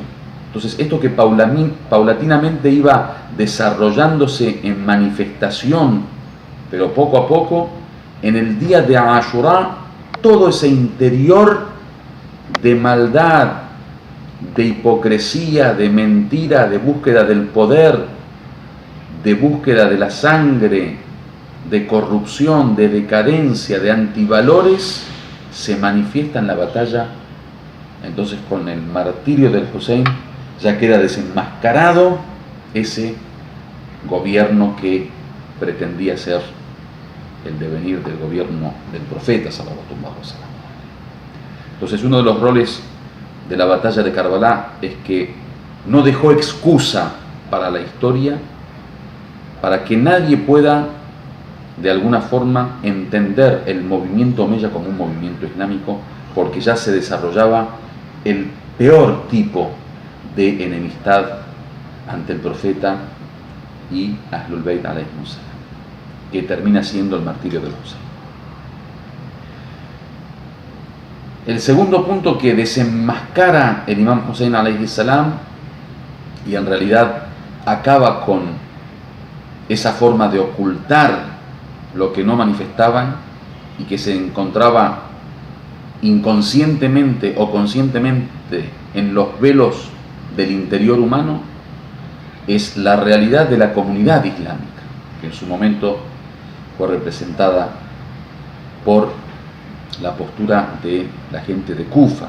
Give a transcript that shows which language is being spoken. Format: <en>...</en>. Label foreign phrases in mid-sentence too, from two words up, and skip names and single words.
<es>Entonces, esto que paulatinamente iba desarrollándose en manifestación, pero poco a poco, en el día de Ashura, todo ese interior de maldad, de hipocresía, de mentira, de búsqueda del poder, de búsqueda de la sangre, de corrupción, de decadencia, de antivalores, se manifiesta en la batalla. Entonces, con el martirio del Hussein ya queda desenmascarado ese gobierno que pretendía ser el devenir del gobierno del profeta</es> <ar>صلى الله عليه وسلم.</ar> <es>Entonces, uno de los roles de la batalla de Karbala es que no dejó excusa para la historia, para que nadie pueda de alguna forma entender el movimiento omeya como un movimiento islámico, porque ya se desarrollaba el peor tipo de enemistad ante el profeta y</es> <ar>أهل البيت عليهم السلام,</ar> <es>que termina siendo el martirio de Hussein. El segundo punto que desenmascara el imam Hussein</es> <ar>عليه السلام</ar> <es>y en realidad acaba con esa forma de ocultar lo que no manifestaban y que se encontraba inconscientemente o conscientemente en los velos del interior humano, es la realidad de la comunidad islámica, que en su momento fue representada por la postura de la gente de Kufa.</es>